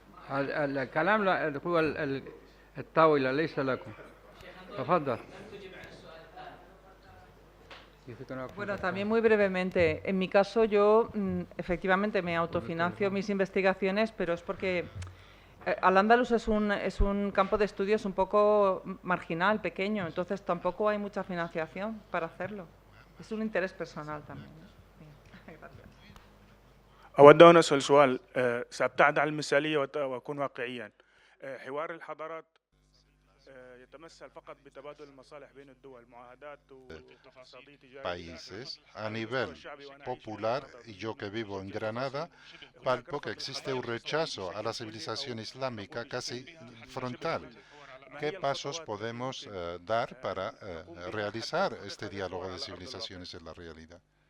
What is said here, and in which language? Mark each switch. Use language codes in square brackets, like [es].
[ar] الكلام هو الطاولة ليس لكم. تفضل. [es] Bueno, también muy brevemente. En mi caso, yo efectivamente me autofinancio mis investigaciones, pero es porque Al-Ándalus es un campo de estudios un poco marginal, pequeño, entonces tampoco hay mucha financiación para hacerlo. Es un interés personal también. Gracias. [ar] أود أن أسأل سؤال سأبتعد عن المثالية وأكون واقعيا. حوار الحضارات يتمثل فقط بتبادل المصالح بين الدول معاهدات واقتصادية تجارية [es] países a nivel popular, y yo que vivo en Granada, palpo que existe un rechazo a la civilización islámica casi frontal. ¿Qué pasos podemos dar para realizar este diálogo de civilizaciones en la realidad?